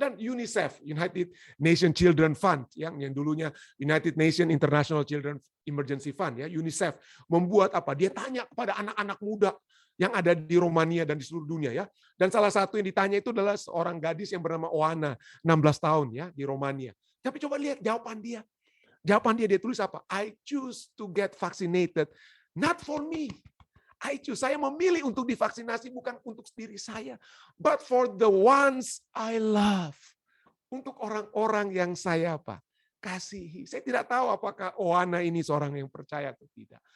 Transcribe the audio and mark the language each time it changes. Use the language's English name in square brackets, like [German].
[Indonesian] Dan UNICEF, United Nations Children Fund, yang dulunya United Nations International Children Emergency Fund, ya UNICEF, membuat apa? Dia tanya kepada anak-anak muda yang ada di Romania dan di seluruh dunia. Ya. Dan salah satu yang ditanya itu adalah seorang gadis yang bernama Oana, 16 tahun ya di Romania. Tapi coba lihat jawaban dia. Jawaban dia tulis apa? [English] I choose to get vaccinated, not for me. [Indonesian] Saya memilih untuk divaksinasi bukan untuk diri saya, [English] but for the ones I love. [Indonesian] Untuk orang-orang yang saya kasihi. Saya tidak tahu apakah Oana ini seorang yang percaya atau tidak.